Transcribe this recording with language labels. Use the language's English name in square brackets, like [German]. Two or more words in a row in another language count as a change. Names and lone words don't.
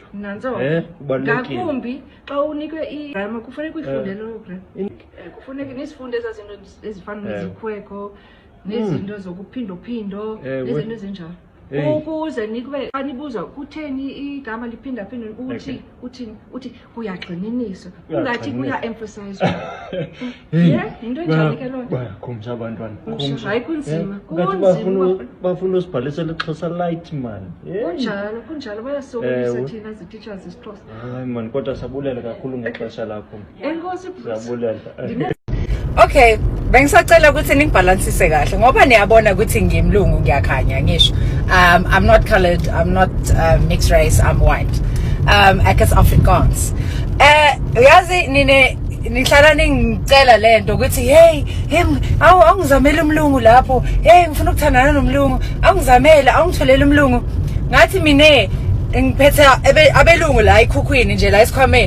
[Xhosa] ngakumbi xa unikwe igrama kufuneka uyifundele loo grama kufuneka nisifunde ezaa zinto ezifana nezikhweko nezinto zokuphindophindo nezinto ezinjalo ukuze nikube xa nibuza kutheni igama liphinda-phinde uthi kuyagxininiswa ungathi kuya-emphasize yinto enjani ke loo nto bayakhumsha abantwana hayi kunzima bafuna usibhalisela ixhosa [English] light man [Xhosa] kunjalo bayasokolisa thina zititsha zesixhosa hayi mani kodwa sabulela kakhulu ngexesha lakho enkosi sabulela [Zulu] Okay, bengisacela ukuthi ningibalansise kahle ngoba niyabona ukuthi ngimlungu ngiyakhanya ngisho. [English] I'm not colored, I'm not mixed race, I'm white. [Afrikaans] Ek is Afrikaans. [Zulu] Uyazi nihlala ningicela lento ukuthi hey awungizamela umlungu lapho. Hey ngifuna ukuthandana nomlungu. Awungizamela, awungitholele umlungu. Ngathi mine ngiphethe abelungu la eKhukhwini nje la esikhwameni.